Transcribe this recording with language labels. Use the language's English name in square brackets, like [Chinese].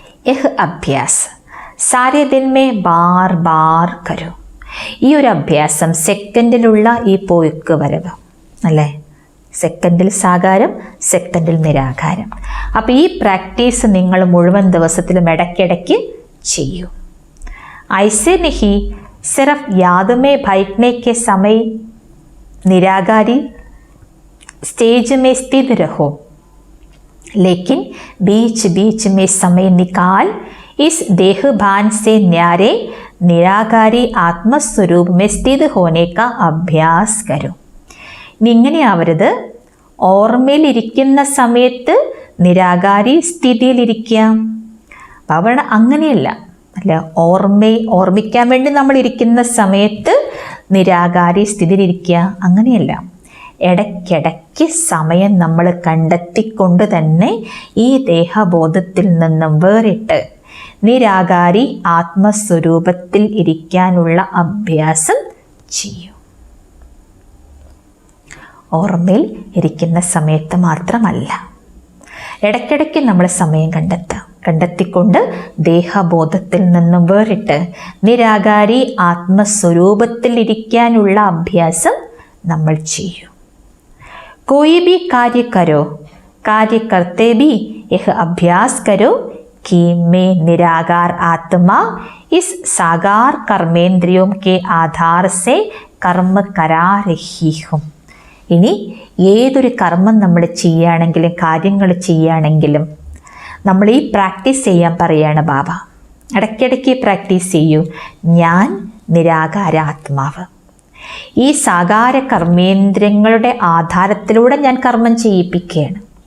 [Hindi] യഹ് അഭ്യാസ് സാരേ ദിൻ may bar bar കരോ. [Malayalam] ഈ ഒരു അഭ്യാസം സെക്കൻഡിലുള്ള ഈ പോയിക്ക് വരവ് അല്ലേ, സെക്കൻഡിൽ സാകാരം, സെക്കൻഡിൽ നിരാകാരം. അപ്പോൾ ഈ പ്രാക്ടീസ് നിങ്ങൾ മുഴുവൻ ദിവസത്തിലും ഇടയ്ക്കിടയ്ക്ക് ചെയ്യൂ. [Hindi] ऐसे नहीं सिर्फ याद में बैठने के समय निराकारी स्टेज में स्थित रहो, लेकिन बीच बीच में समय निकाल इस देह भान से न्यारे निराकारी ആത്മസ്വരൂപ में स्थित होने का अभ्यास करो. [Malayalam] ഇനി ഇങ്ങനെയാവരുത്, ഓർമ്മയിലിരിക്കുന്ന സമയത്ത് നിരാകാരി സ്ഥിതിയിലിരിക്കാം. അവിടെ അങ്ങനെയല്ല, അല്ല, ഓർമ്മിക്കാൻ വേണ്ടി നമ്മൾ ഇരിക്കുന്ന സമയത്ത് നിരാകാരി സ്ഥിതിയിലിരിക്കുക, അങ്ങനെയല്ല. ഇടയ്ക്കിടയ്ക്ക് സമയം നമ്മൾ കണ്ടെത്തിക്കൊണ്ട് തന്നെ ഈ ദേഹബോധത്തിൽ നിന്നും വേറിട്ട് നിരാകാരി ആത്മസ്വരൂപത്തിൽ ഇരിക്കാനുള്ള അഭ്യാസം ചെയ്യൂ. ഓർമ്മയിൽ ഇരിക്കുന്ന സമയത്ത് മാത്രമല്ല, ഇടയ്ക്കിടയ്ക്ക് നമ്മൾ സമയം കണ്ടെത്തിക്കൊണ്ട് ദേഹബോധത്തിൽ നിന്നും വേറിട്ട് നിരാകാരി ആത്മസ്വരൂപത്തിൽ ഇരിക്കാനുള്ള അഭ്യാസം നമ്മൾ ചെയ്യൂ. [Hindi] कोई भी कार्य करो, कार्य करते भी यह अभ्यास करो कि मैं निराकार आत्मा इस साकार कर्मेंद्रियों के आधार से कर्म करा रही हूँ. [Malayalam] ഇനി ഏതൊരു കർമ്മം നമ്മൾ ചെയ്യുകയാണെങ്കിലും കാര്യങ്ങൾ ചെയ്യുകയാണെങ്കിലും നമ്മൾ ഈ പ്രാക്ടീസ് ചെയ്യാൻ പറയുകയാണ് ബാബ. ഇടയ്ക്കിടയ്ക്ക് പ്രാക്ടീസ് ചെയ്യൂ. ഞാൻ നിരാകാര ആത്മാവ്, ഈ സാകാര കർമ്മേന്ദ്രങ്ങളുടെ ആധാരത്തിലൂടെ ഞാൻ കർമ്മം ചെയ്യിപ്പിക്കുകയാണ്.